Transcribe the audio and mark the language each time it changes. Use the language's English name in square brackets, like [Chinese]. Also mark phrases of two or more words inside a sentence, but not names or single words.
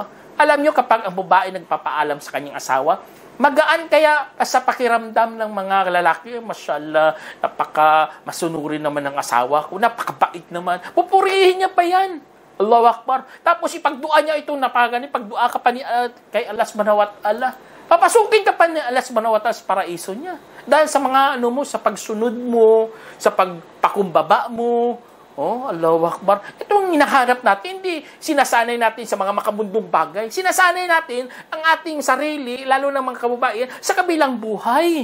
[Filipino] Alam niyo, kapag ang babae nagpapaalam sa kanyang asawa, magaan kaya sa pakiramdam ng mga lalaki. Mashallah, masunurin naman ng asawa ko, napakabait naman. Pupurihin niya pa yan. [Arabic] الله أكبر. [Filipino] Tapos ipagdua niya ito, pagdua ka pa kay Allah [Arabic] سبحانه وتعالى. [Filipino] Papasukin ka pa ni Allah [Arabic] سبحانه وتعالى [Filipino] sa paraiso niya. Dahil sa mga sa pagsunod mo, sa pagpakumbaba mo. [Arabic] Oh, الله أكبر. [Filipino] Itong hinahanap natin, hindi sinasanay natin sa mga makamundong bagay. Sinasanay natin ang ating sarili, lalo ng mga kababaihan, sa kabilang buhay.